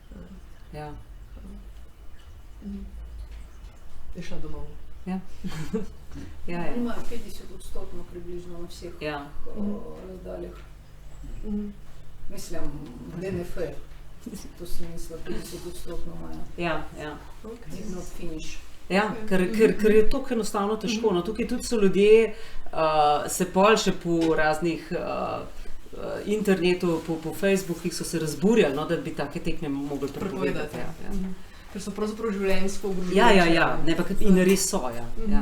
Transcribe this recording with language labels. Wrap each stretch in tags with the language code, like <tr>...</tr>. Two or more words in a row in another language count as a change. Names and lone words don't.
<sl>Je šla domov. Ja. Ima 50% približno na vseh razdaljah. Mislim, DNF. To sem mislila, 50% imajo. Ja.</sl> <en>Did not finish.</en> <sl>Ja, ker je to enostavno težko. No, tukaj tudi so ljudje, se pol še po raznih internetu, po Facebookih so se razburjali, no, da bi take tekme mogli prepovedati. Ker so pravzaprav življenjsko ogrožujoče. Ja, ne, pa in res so, ja.</sl>